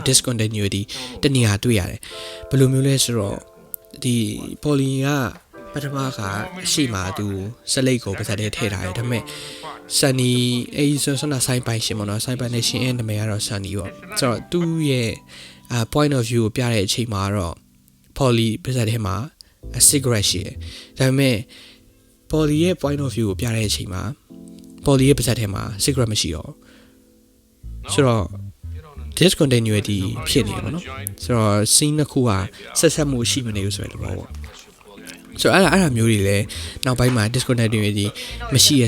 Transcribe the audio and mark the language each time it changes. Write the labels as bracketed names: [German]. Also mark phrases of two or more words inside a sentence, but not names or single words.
[Burmese] discontinuity တနေရာတွေ့ရတယ်ဘယ်လိုမျိုးလဲဆိုတော့ဒီ Polly ကပထမကအရှိမှသူစလိတ်ကိုပါစတဲ့ထည့်ထားတယ်ဒါပေမဲ့ Sunny အဲ့ဆိုတော့ဆိုင်ပိုင်ရှင်ပေါ့နော်ဆိုင်ပိုင်နဲ့ရှင်ရဲ့နာမည်ကတော့ Sunny ပေါ့ဆိုတော့သူ့ရဲ့ [English] point of view [Burmese] ကိုပြတဲ့အချိန်မှာတော့ Polly ပါစတဲ့မှာ cigarette ရှိတယ်ဒါပေမဲ့ Poly ရဲ့ [English] point of view [Burmese] ကိုပြတဲ့အချိန်မှာ Poly ရဲ့ပါဇက်ထဲမှာ secret မရှိတော့ဆိုတော့ discontinuity ဖြစ်နေတယ်ပေါ့နော်ဆိုတော့ scene တစ်ခုကဆက်မှုရှိမနေဘူးဆိုတဲ့သဘောပေါ့ဆိုတော့အဲ့ဒါမျိုးတွေလည်းနောက်ပိုင်းမှာ discontinuity မရှိတဲ့